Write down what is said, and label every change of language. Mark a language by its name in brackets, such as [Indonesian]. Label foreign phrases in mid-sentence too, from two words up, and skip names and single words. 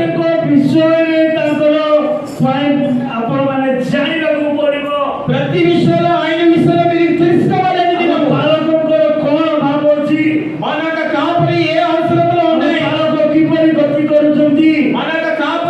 [Odia] ପ୍ରତ୍ୟେକ ବିଷୟରେ ତାଙ୍କର ଆପଣମାନେ ଜାଣିବାକୁ ପଡିବ [Telugu] ప్రతి విషయంలో ఆయన విషయంలో మీరు తెలుసుకోవాలని [Odia] ଆମ ବାଳକଙ୍କର କଣ ଭାବ ଅଛି [Telugu] మన యొక్క కాపరి ఏ అవసరంలో ఉన్నాయి, [Odia] ବାଳକ କିପରି ଗତି କରୁଛନ୍ତି [Telugu] మన యొక్క